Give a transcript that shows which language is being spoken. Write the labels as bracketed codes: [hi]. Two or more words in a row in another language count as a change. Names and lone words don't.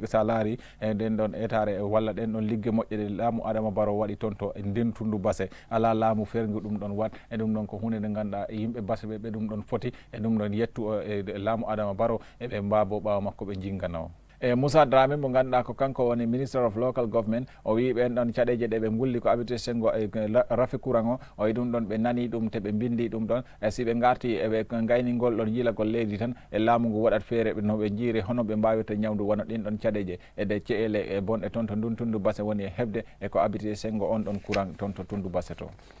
[ff] sa laari e ɗen ɗon etare walla ɗen ɗon liggue moƴƴe ɗe laamu Adama Barrow waɗi toon to ndin Tundu Basse ala laamu fergu ɗum ɗon wat e ɗum ɗon ko hunde nde ganduɗa yimɓe Basse ɓe ɗum ɗon foti e ɗum ɗon yettu e laamu Adama Barrow eɓe mbabo ɓawa makko ɓe jinggana o e Moussa Dramé mo ganduɗa ko kanko woni ministre [en] of local government [ff] o wi ɓen ɗon caɗeje ɗe ɓe gulli ko habité sengo e rafi courant o wi ɗum ɗon ɓe nani ɗum te ɓe bindi ɗum ɗon e si ɓe garti eɓe gayningol ɗon yilagol leydi tan e laamu ngu waɗat feere no ɓe jiiri hono ɓe mbawirta ñawdu wona ɗin ɗon caɗeje e de ceele e bonɗe toon to ndun Tundu Basse woni e hebde e ko habité sengo on ɗon courant toon to Tundu Basse to